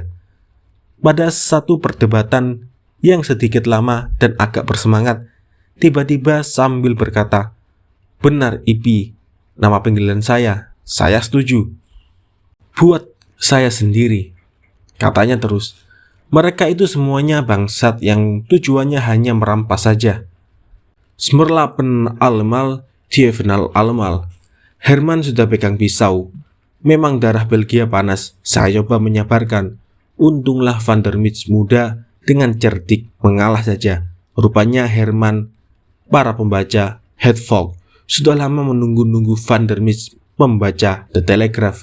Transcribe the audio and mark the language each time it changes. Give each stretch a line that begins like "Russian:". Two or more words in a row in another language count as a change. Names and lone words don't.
Indonesian: Pada satu perdebatan yang sedikit lama dan agak bersemangat, tiba-tiba sambil berkata, "Benar, Ipi, nama panggilan saya setuju." "Buat saya sendiri," katanya terus. "Mereka itu semuanya bangsat yang tujuannya hanya merampas saja.
Dutch: Smerlapen allemal, dievenal allemal."
Indonesian: Herman sudah pegang pisau. Memang darah Belgia panas. Saya coba menyabarkan. Untunglah Van der Midge muda dengan cerdik mengalah saja. Rupanya Herman, para pembaca Het Volk, sudah lama menunggu-nunggu Van der Midge membaca The Telegraph.